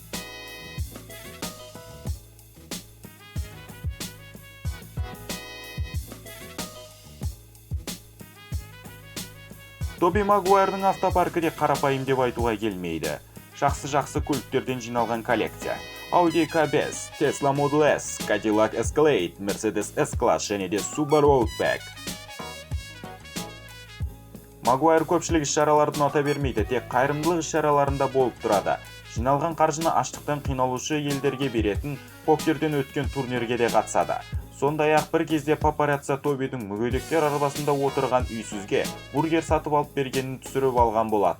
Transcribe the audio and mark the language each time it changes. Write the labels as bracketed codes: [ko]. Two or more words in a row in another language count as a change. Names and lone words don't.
[kk] Тоби Магуайрдың автопаркі де қарапайым деп айтуға келмейді. Жақсы көліктерден жиналған коллекция. Audi Q5, Tesla Model S, Cadillac Escalade, Mercedes S-Class және де Subaru Outback. Магуайр көпшілік іс-шаралардың ата бермейді, тек қайырымдылық іс-шараларында болып тұрады. Жиналған қаржыны аштықтан қиналушы елдерге беретін покерден өткен турнирге де қатысады. Сондай-ақ бір кезде папарацци Тобидің мүгедектер арбасында отырған үйсізге бургер сатып алып бергенін түсіріп алған болатын.